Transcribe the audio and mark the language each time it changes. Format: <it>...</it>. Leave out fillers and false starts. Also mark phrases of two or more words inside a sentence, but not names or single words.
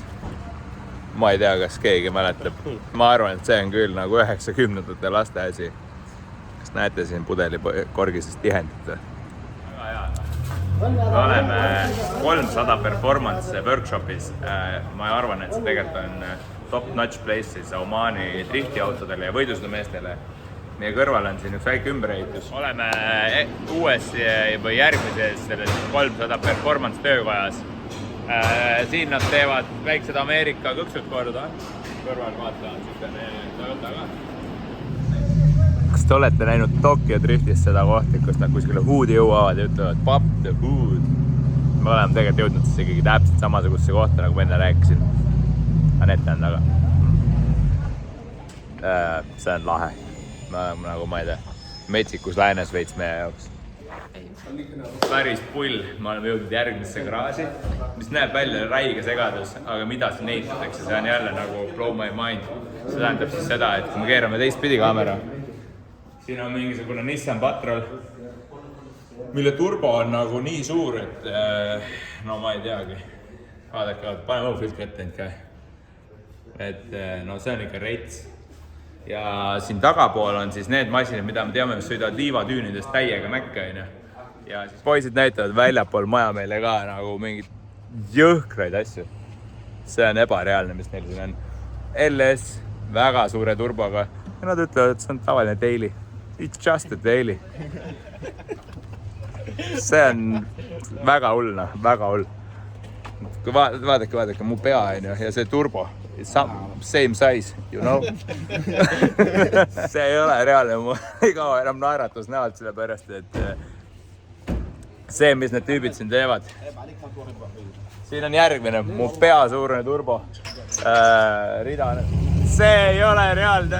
<et>Ma ei tea, kas keegi mäletab. Ma arvan, et see on küll nagu 90-ndate laste asi. Kas näete siin pudeli korgisest tihendit? Me oleme 300</et> <en>performance workshopis.</en> <et>Ma arvan, et see tegelikult on</et> <en>top-notch places</en> <et>Omaani driftiautodele ja võidusõidumeestele. Meie kõrval on siin üks väike ümberehitus. Oleme uues või järgmises selles 300 performance töökojas. Siin nad teevad väiksed Ameerika kõksud korda. Kõrval vaata on siukene Toyota ka. Kas te olete näinud Tokyo Driftis seda kohti, kus nad kuskile hoodi jõuavad ja ütlevad</et> <en>pop the hood?</en> <et>Me oleme tegelikult jõudnud siis ikkagi täpselt samasugusesse kohta, nagu ma enne rääkisin. on ette on taga. See on lahe. Nagu ma ei tea, metsikus läänes veits meie jaoks. Päris pull, me oleme jõudnud järgmisse garaaži, mis näeb välja räige segadus, aga mida siin ehitatakse, see on jälle nagu</et> <en>blow my mind.</en> <et>See tähendab siis seda, et kui me keerame teistpidi kaamera, siin on mingisugune Nissan Patrol, mille turbo on nagu nii suur, et no ma ei teagi. Vaadake, pane mu filtri ette end ka. Et no see on ikka reits. Ja siin tagapool on siis need masinid, mida me teame, mis sõidavad liivatüünidest täiega mäkke. Ja siis poisid näitavad väljapool maja meile ka nagu mingid jõhkraid asju. See on ebareaalne, mis neil siin on. LS, väga suure turboga. Ja nad ütlevad, et see on tavaline daily.</et> <en>It's just a daily.</en> <et>See on väga hull, väga hull. Kui vaadake, mu pea on ju, ja see turbo.</et> <en>Same size, you know.</en> <et>See ei ole reaalne, mu ei kao enam naeratus näolt selle pärast, et see, mis need tüübid siin teevad. Siin on järgmine, mu pea suurune turbo. Rida. See ei ole reaalne.</et>